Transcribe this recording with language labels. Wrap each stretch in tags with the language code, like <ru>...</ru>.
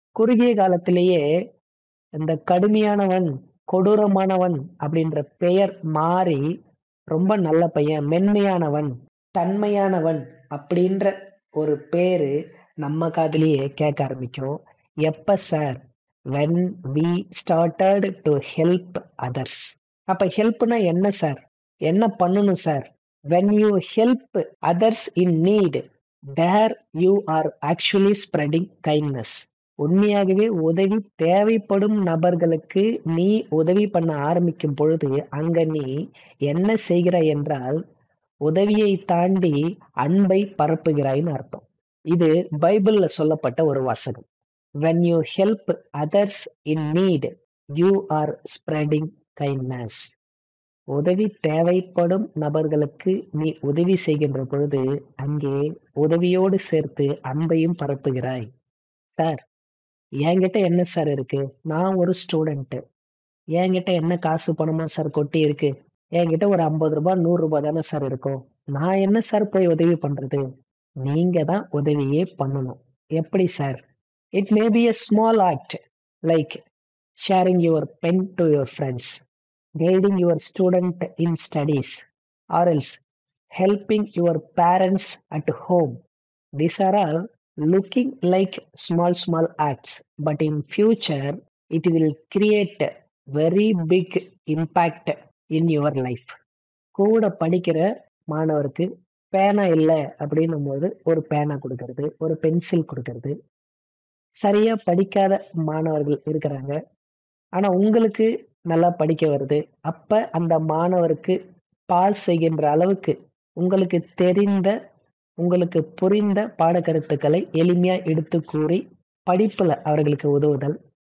<ta>குறுகிய காலத்திலேயே இந்த கடுமையானவன், கொடூரமானவன் அப்படின்ற பெயர் மாறி ரொம்ப நல்ல பையன், மென்மையானவன், தன்மையானவன் அப்படின்ற ஒரு பேரு நம்ம காதுலயே கேட்க ஆரம்பிக்கும். எப்ப sir?</ta> <en>when we started to help others.</en> <ta>அப்ப ஹெல்ப்னா என்ன சார்? என்ன பண்ணணும் sir?</ta> <en>when you help others in need, there you are actually spreading kindness.</en> <ta>உண்மையாகவே உதவி தேவைப்படும் நபர்களுக்கு நீ உதவி பண்ண ஆரம்பிக்கும் பொழுது அங்க நீ என்ன செய்கிறாய் என்றால் உதவியை தாண்டி அன்பை பரப்புகிறாய்னு அர்த்தம். இது பைபிள்ல சொல்லப்பட்ட ஒரு வாசகம்.</ta> <en>when you help others in need, you are spreading kindness.</en> <ta>உதவி தேவைப்படும் நபர்களுக்கு நீ உதவி செய்கின்ற பொழுது அங்கே உதவியோடு சேர்த்து அன்பையும் பரப்புகிறாய். சார், என்கிட்ட என்ன சார் இருக்கு? நான் ஒரு ஸ்டூடெண்ட், என்கிட்ட என்ன காசு பணமா சார் கொட்டி இருக்கு? என்கிட்ட ஒரு 50 ரூபாய் 100 ரூபாய் தானே சார் இருக்கும். நான் என்ன சார் போய் உதவி பண்றது? நீங்க தான் உதவியே பண்ணணும். எப்படி sir?</ta> <en>It may be a small act like sharing your pen to your friends, guiding your student in studies, or else helping your parents at home. These are all looking like small acts, but in future it will create very big impact in your life.</en> <ta>கூட படிக்கிற மாணவருக்கு பேனா இல்ல அப்படின்னும்போது, ஒரு பேனா குடுக்கறது, ஒரு பென்சில் குடுக்கறது. சரியா படிக்காத மாணவர்கள் இருக்கிறாங்க. ஆனா உங்களுக்கு நல்லா படிக்க வருது. அப்ப அந்த மாணவருக்கு பாஸ் செய்கின்ற அளவுக்கு உங்களுக்கு தெரிந்த, உங்களுக்கு புரிந்த பாடக்கருத்துக்களை எளிமையா எடுத்துக் கூறி, படிப்புல அவர்களுக்கு உதவுதல்.</ta>